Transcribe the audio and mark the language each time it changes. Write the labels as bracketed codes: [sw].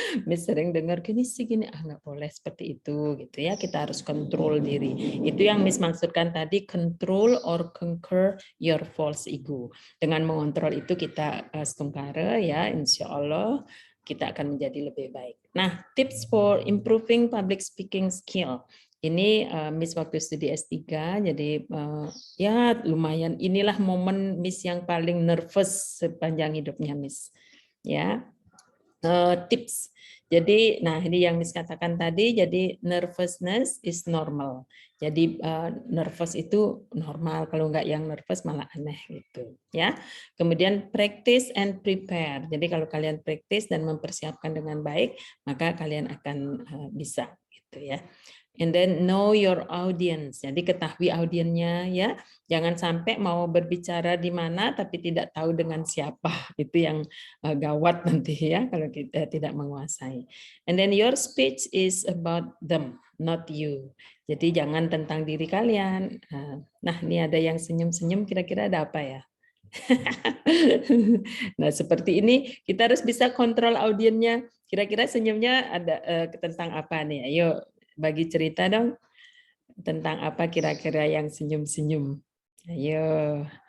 [id] Miss sering dengar gini sih gini, nggak boleh seperti itu gitu ya. Kita harus kontrol diri. Itu yang Miss maksudkan tadi, [en] control or conquer your false ego. [id] Dengan mengontrol itu kita setungkara ya, insya Allah kita akan menjadi lebih baik. [en] Nah, tips for improving public speaking skill. [id] Ini Miss waktu studi S3, jadi ya lumayan inilah momen Miss yang paling nervous sepanjang hidupnya Miss. Ya. tips. Jadi, nah ini yang Miss katakan tadi, jadi [en] nervousness is normal. [id] Jadi nervous itu normal, kalau nggak yang nervous malah aneh gitu ya. [en] Kemudian practice and prepare. [id] Jadi kalau kalian practice dan mempersiapkan dengan baik, maka kalian akan bisa gitu ya. [en] And then know your audience. [id] Jadi ketahui audiennya ya. Jangan sampai mau berbicara di mana tapi tidak tahu dengan siapa. Itu yang gawat nanti ya kalau kita tidak menguasai. [en] And then your speech is about them, not you. [id] Jadi jangan tentang diri kalian. Nah, ini ada yang senyum-senyum, kira-kira ada apa ya? Nah, seperti ini kita harus bisa kontrol audiennya. Kira-kira senyumnya ada tentang apa nih? Ayo bagi cerita dong. Tentang apa kira-kira yang senyum-senyum? Ayo.